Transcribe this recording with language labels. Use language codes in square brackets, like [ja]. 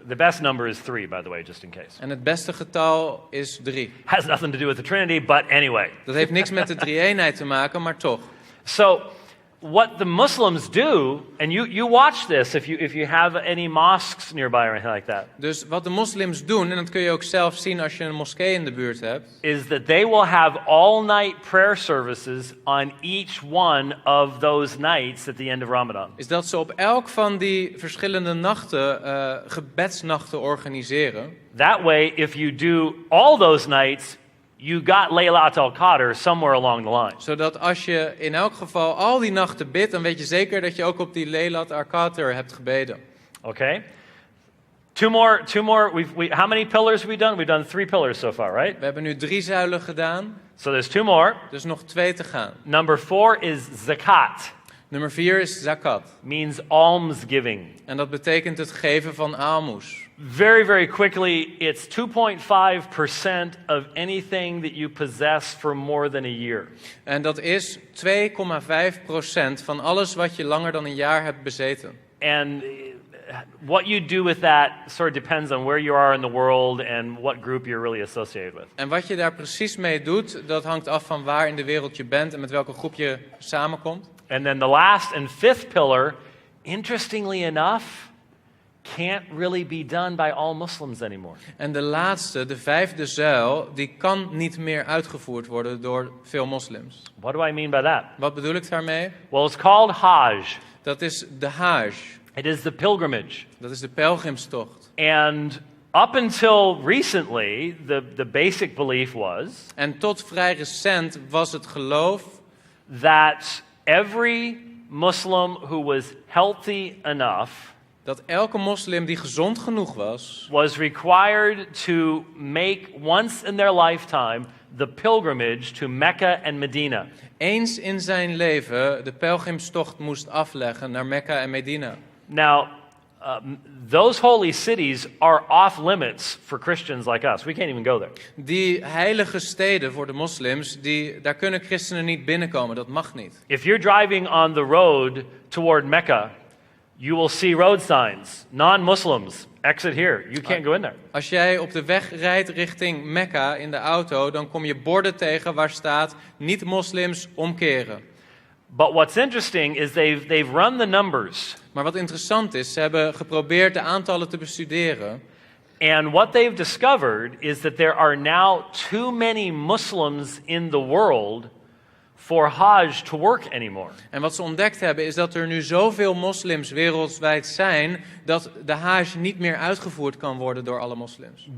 [en] The best number is 3, by the way, just in case. [nl] En het beste getal is 3. [en] Has nothing to do with the Trinity, but anyway. [nl] Dat heeft niks met de drie-eenheid te maken, maar toch. [en] So, what the Muslims do, and you watch this if you have any mosques nearby or anything like that, [nl] Dus wat de moslims doen, en dat kun je ook zelf zien als je een moskee in de buurt hebt, [en] is that they will have all-night prayer services on each one of those nights at the end of Ramadan. [nl] is dat ze op elk van die verschillende nachten gebedsnachten organiseren. [en] That way, if you do all those nights, you got Laylat al-Qadr somewhere along the line. [nl] Zodat als je in elk geval al die nachten bidt, dan weet je zeker dat je ook op die Laylat al-Qadr hebt gebeden. [en] Okay? Two more. How many pillars have we done? We've done 3 pillars so far, right? [nl] We hebben nu 3 zuilen gedaan, [en] So there's 2 more. [nl] dus nog 2 te gaan. [en] Number 4 is zakat. [nl] Nummer 4 is zakat. [en] Means almsgiving. [nl] En dat betekent het geven van aalmoes. [en] Very, very quickly, it's 2.5% of anything that you possess for more than a year. [nl] En dat is 2,5% van alles wat je langer dan een jaar hebt bezeten. [en] And what you do with that sort of depends on where you are in the world and what group you're really associated with. [nl] En wat je daar precies mee doet, dat hangt af van waar in de wereld je bent en met welke groep je samenkomt. [en] And then the last and 5th pillar, interestingly enough, can't really be done by all Muslims anymore. [nl] En de laatste, de 5e zuil, die kan niet meer uitgevoerd worden door veel moslims. [en] What do I mean by that? [nl] Wat bedoel ik daarmee? [en] Well, it's called Hajj. [nl] Dat is de Hajj. [en] It is the pilgrimage. [nl] Dat is de pelgrimstocht. [en] And up until recently, the basic belief was [nl] En tot vrij recent was het geloof [en] that every Muslim who was healthy enough [nl] dat elke moslim die gezond genoeg [en] was required to make once in their lifetime the pilgrimage to Mecca and Medina. [nl] eens in zijn leven de pelgrimstocht moest afleggen naar Mekka en Medina. [en] Now, those holy cities are off limits for Christians like us. We can't even go there. [nl] Die heilige steden voor de moslims, daar kunnen christenen niet binnenkomen. Dat mag niet. [en] If you're driving on the road toward Mecca, you will see road signs. Non-Muslims, exit here. You can't go in there. [nl] Als jij op de weg rijdt richting Mekka in de auto, dan kom je borden tegen waar staat niet-moslims omkeren. [en] But what's interesting is they've run the numbers. [nl] Maar wat interessant is, ze hebben geprobeerd de aantallen te bestuderen. [en] And what they've discovered is that there are now too many Muslims in the world for Hajj to work anymore. [nl] En wat ze ontdekt hebben is dat er nu zoveel moslims wereldwijd zijn dat de Hajj niet meer uitgevoerd kan worden door alle moslims.